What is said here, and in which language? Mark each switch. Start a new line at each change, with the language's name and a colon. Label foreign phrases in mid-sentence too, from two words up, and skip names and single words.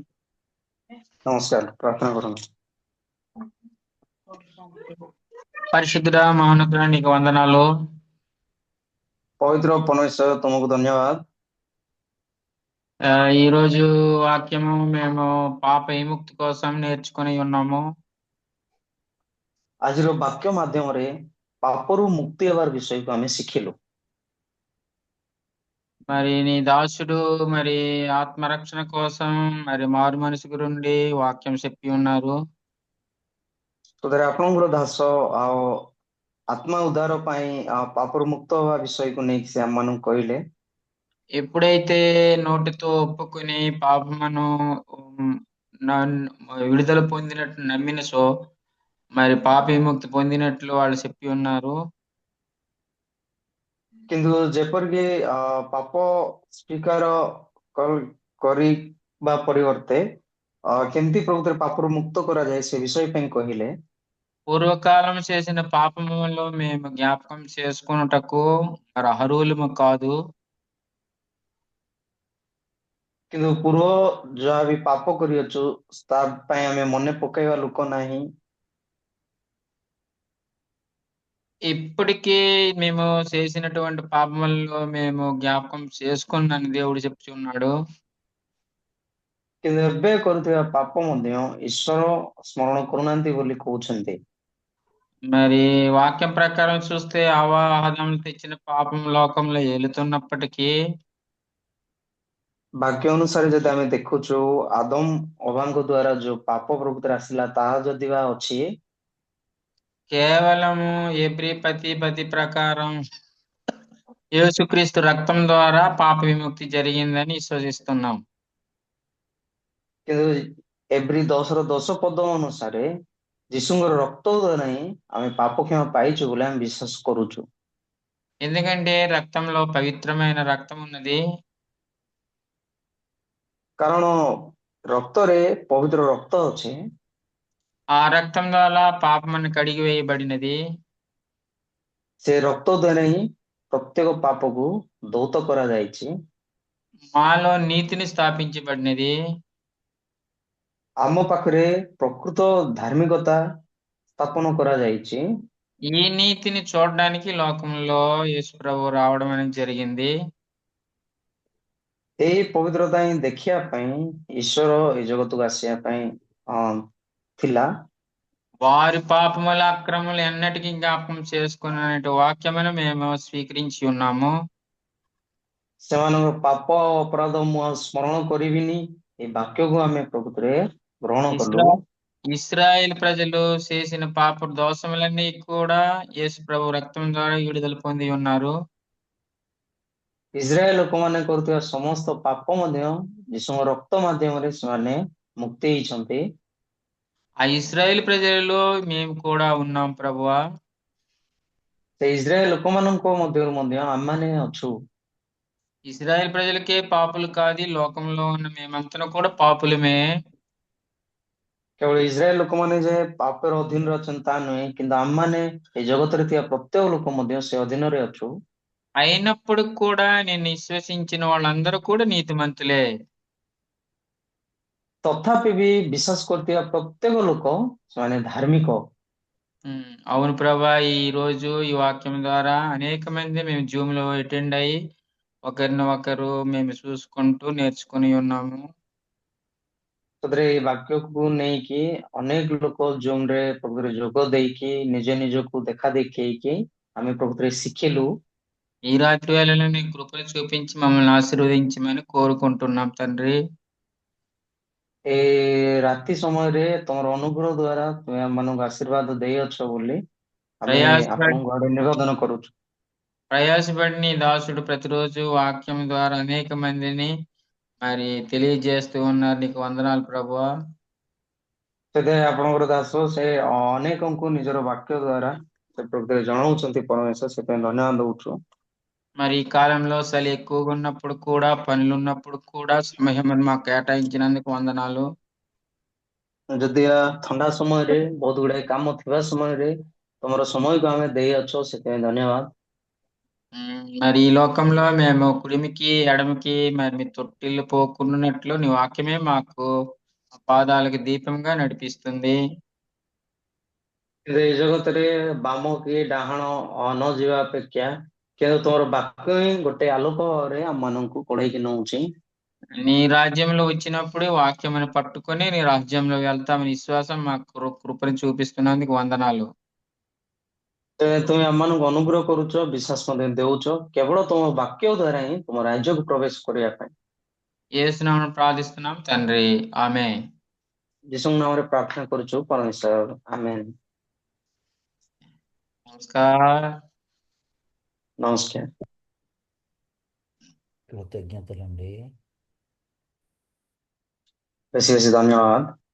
Odia: ନମସ୍କାର, ପ୍ରାର୍ଥନା କରନ୍ତୁ.
Telugu: పరిశుద్ధుడా మహోన్నతుడా నీకు వందనాలు.
Odia: ପବିତ୍ର ପରମେଶ୍ୱର ତୁମକୁ ଧନ୍ୟବାଦ।
Telugu: ఈ రోజు వాక్యము మేము పాప విముక్తి కోసం నేర్చుకొని ఉన్నాము.
Odia: ଆଜିର ବାକ୍ୟ ମାଧ୍ୟମରେ ପାପରୁ ମୁକ୍ତି ହେବାର ବିଷୟକୁ ଆମେ ଶିଖିଲୁ।
Telugu: మరి నీ దాసుడు మరి ఆత్మరక్షణ కోసం మరి మారు మనసు గురుండి వాక్యం చెప్పి ఉన్నారు.
Odia: ସେଥିରେ ଆପଣଙ୍କର ଦାସ ଆଉ ଆତ୍ମା ଉଦ୍ଧାର ପାଇଁ ପାପରୁ ମୁକ୍ତ ହେବା ବିଷୟକୁ ନେଇକି ସେ ଆମମାନଙ୍କୁ କହିଲେ।
Telugu: ఎప్పుడైతే నోటితో ఒప్పుకొని పాపమును విడుదల పొందినట్టు నమ్మిన సో మరి పాప విముక్తి పొందినట్లు వాళ్ళు చెప్పి ఉన్నారు.
Odia: କିନ୍ତୁ ଯେପରିକି ପାପ ସ୍ୱୀକାର କରିବା ପରିବର୍ତ୍ତେ କେମିତି ପ୍ରକୃତରେ ପାପରୁ ମୁକ୍ତ କରାଯାଏ ସେ ବିଷୟ ପାଇଁ କହିଲେ।
Telugu: పూర్వకాలం చేసిన పాపములో మేము జ్ఞాపకం చేసుకున్నటకు మరి అర్హులము కాదు.
Odia: କିନ୍ତୁ ପୂର୍ବ ଯାହା ବି ପାପ କରିଅଛୁ ତା ପାଇଁ ଆମେ ମନେ ପକାଇବା ଲୋକ ନାହିଁ।
Telugu: ఇప్పటికీ మేము చేసినటువంటి పాపములలో మేము జ్ఞాపకం చేసుకున్నాను దేవుడు చెప్తున్నాడు.
Odia: କିନ୍ତୁ ଏବେ କରୁଥିବା ପାପ ମଧ୍ୟ ଈଶ୍ୱର ସ୍ମରଣ କରୁନାହାନ୍ତି ବୋଲି କହୁଛନ୍ତି।
Telugu: మరి వాక్యం ప్రకారం చూస్తే ఆవాహనం తెచ్చిన పాపం లోకంలో ఏలుతున్నప్పటికీ
Odia: ବାକ୍ୟ ଅନୁସାରେ ଯଦି ଆମେ ଦେଖୁଛୁ ଆଦମ ଅବାଙ୍କ ଦ୍ଵାରା ଯୋଉ ପାପ ପ୍ରକୃତରେ ଆସିଲା ତାହା ଯଦି ବା ଅଛି
Telugu: కేవలము ఏప్రి పతి ప్రకారం యేసుక్రీస్తు రక్తం ద్వారా పాప విముక్తి జరిగిందని విశ్వసిస్తున్నాం.
Odia: କିନ୍ତୁ ଏଭ୍ରି 10ର 10 ପଦ ଅନୁସାରେ ଯୀଶୁଙ୍କର ରକ୍ତ ଦ୍ୱାରା ହିଁ ଆମେ ପାପ କ୍ଷମା ପାଇଛୁ ବୋଲି ଆମେ ବିଶ୍ୱାସ କରୁଛୁ।
Telugu: ఎందుకంటే రక్తంలో పవిత్రమైన రక్తం ఉన్నది.
Odia: କାରଣ ରକ୍ତରେ ପବିତ୍ର ରକ୍ତ ଅଛି।
Telugu: ఆ రక్తం ద్వారా పాపమని కడిగి వేయబడినది.
Odia: ସେ ରକ୍ତ ଦ୍ୱାରା ହିଁ ପ୍ରତ୍ୟେକ ପାପକୁ ଦୌତ କରାଯାଇଛି।
Telugu: మాలో నీతిని స్థాపించబడినది.
Odia: ଆମ ପାଖରେ ପ୍ରକୃତ ଧାର୍ମିକତା ସ୍ଥାପନ କରାଯାଇଛି।
Telugu: ఈ నీతిని చూడడానికి లోకంలో యేసు ప్రభు రావడం అనేది జరిగింది.
Odia: ଏଇ ପବିତ୍ରତା ହିଁ ଦେଖିବା ପାଇଁ ଈଶ୍ୱର ଏଇ ଜଗତକୁ ଆସିବା ପାଇଁ ଥିଲା।
Telugu: వారి పాపముల అక్రమములు ఎన్నటికీ జ్ఞాపకం చేసుకునే వాక్యమును మేము స్వీకరించి ఉన్నాము.
Odia: ସେମାନଙ୍କ ପାପ ଅପରାଧ ମୁଁ ଆଉ ସ୍ମରଣ କରିବିନି ଏ ବାକ୍ୟକୁ ଆମେ ପ୍ରକୃତରେ ଗ୍ରହଣ କଲୁ।
Telugu: ఇస్రాయేల్ ప్రజలు చేసిన పాప దోషములన్నీ కూడా యేసు ప్రభు రక్తం ద్వారా విడుదల పొంది ఉన్నారు.
Odia: ଇସ୍ରାଏଲ ଲୋକମାନେ କରୁଥିବା ସମସ୍ତ ପାପ ମଧ୍ୟ ଯୀଶୁଙ୍କ ରକ୍ତ ମାଧ୍ୟମରେ ସେମାନେ ମୁକ୍ତି ହେଇଛନ୍ତି।
Telugu: ఆ ఇస్రాయేల్ ప్రజలలో మేము కూడా ఉన్నాం ప్రభువా.
Odia: ସେ ଇସ୍ରାଏଲ ଲୋକମାନଙ୍କ ମଧ୍ୟରୁ ମଧ୍ୟ ଆମମାନେ ଅଛୁ।
Telugu: ఇస్రాయేల్ ప్రజలకే పాపులు కాదు, లోకంలో ఉన్న మేమంతా కూడా పాపులమే.
Odia: କେବଳ ଇସ୍ରାଏଲ ଲୋକମାନେ ଯେ ପାପର ଅଧୀନରେ ଅଛନ୍ତି ତା ନୁହେଁ, କିନ୍ତୁ ଆମମାନେ ଏ ଜଗତରେ ଥିବା ପ୍ରତ୍ୟେକ ଲୋକ ମଧ୍ୟ ସେ ଅଧୀନରେ ଅଛୁ।
Telugu: అయినప్పుడు కూడా నేను విశ్వసించిన వాళ్ళందరూ కూడా నీతిమంతులే.
Odia: ତଥାପି ବି ବିଶ୍ୱାସ କରୁଥିବା ପ୍ରତ୍ୟେକ ଲୋକ ସେମାନେ ଧାର୍ମିକ।
Telugu: అవును ప్రభా, ఈ రోజు ఈ వాక్యం ద్వారా అనేక మంది మేము జూమ్ లో అటెండ్ అయ్యి ఒకరిని ఒకరు మేము చూసుకుంటూ నేర్చుకుని ఉన్నాము.
Odia: ସେଥିରେ ଏଇ ବାକ୍ୟକୁ ନେଇକି ଅନେକ ଲୋକ ଜୁମ୍ ରେ ପ୍ରକୃତରେ ଯୋଗ ଦେଇକି ନିଜ ନିଜକୁ ଦେଖା ଦେଖେଇକି ଆମେ ପ୍ରକୃତରେ ଶିଖିଲୁ।
Telugu: ఈ రాత్రి వేళలో నీ కృపను చూపించి మమ్మల్ని ఆశీర్వదించమని కోరుకుంటున్నాం తండ్రి.
Odia: ଏ ରାତି ସମୟରେ ତମର ଅନୁଗ୍ରହ ଦ୍ୱାରା ତୁମେ ଆମମାନଙ୍କୁ ଆଶୀର୍ବାଦ ଦେଇଅଛ ବୋଲି ଆମେ ଆପଣଙ୍କୁ ଆଡେ ନିବେଦନ କରୁଛୁ।
Telugu: ప్రయాసపడి నీ దాసుడు ప్రతిరోజు వాక్యం ద్వారా అనేక మందిని మరి తెలియజేస్తూ ఉన్నారు. నీకు వందనాలు ప్రభువా.
Odia: ସେଥିପାଇଁ ଆପଣଙ୍କର ଦାସ ସେ ଅନେକଙ୍କୁ ନିଜର ବାକ୍ୟ ଦ୍ୱାରା ସେ ପ୍ରକୃତରେ ଜଣାଉଛନ୍ତି ପରମେଶ୍ୱର, ସେଥିପାଇଁ ଧନ୍ୟବାଦ ଦଉଛୁ।
Telugu: మరి ఈ కాలంలో చలి ఎక్కువగా ఉన్నప్పుడు కూడా, పనులు ఉన్నప్పుడు కూడా సమయం మాకు కేటాయించినందుకు వందనాలు.
Odia: ଯଦି ଥଣ୍ଡା ସମୟରେ ବହୁତ ଗୁଡାଏ କାମ ଥିବା ସମୟରେ ତମର ସମୟକୁ ଆମେ ଦେଇଅଛ, ସେଥିପାଇଁ ଧନ୍ୟବାଦ।
Telugu: మరి ఈ లోకంలో మేము కుడిమికి ఎడమికి మరి మీ తొట్టిల్లు పోకున్నట్లు నీ వాక్యమే మాకు పాదాలకు దీపంగా నడిపిస్తుంది.
Odia: କିନ୍ତୁ ଏଇ ଜଗତରେ ବାମ କି ଡାହାଣ ନ ଯିବା ଅପେକ୍ଷା କିନ୍ତୁ ତୁମର ବାକ୍ୟ ହିଁ ଗୋଟେ ଆଲୋକରେ ଆମମାନଙ୍କୁ କଢେଇକି ନଉଛି।
Telugu: నీ రాజ్యంలో వచ్చినప్పుడే వాక్యమును పట్టుకొని నీ రాజ్యంలో వెళ్తామని విశ్వాసం మా కృపని చూపిస్తున్నందుకు వందనాలు.
Odia: ତୁମେ ଆମମାନଙ୍କୁ ଅନୁଗ୍ରହ କରୁଛ, ବିଶ୍ୱାସ ମଧ୍ୟ ଦେଉଛ କେବଳ ତୁମ ବାକ୍ୟ ଦ୍ୱାରା ହିଁ ତୁମ ରାଜ୍ୟକୁ ପ୍ରବେଶ କରିବା ପାଇଁ।
Telugu: యేసునామమున ప్రార్థిస్తున్నాం తండ్రి, ఆమేన్.
Odia: ଯୀଶୁଙ୍କ ନାମରେ ପ୍ରାର୍ଥନା କରୁଛୁ ପରମେଶ୍ୱର, ଆମେନ୍।
Telugu: నమస్కారం.
Odia: ନମସ୍କାର।
Telugu: కృతజ్ఞతలండి.
Odia: ବେଶୀ ବେଶୀ ଧନ୍ୟବାଦ।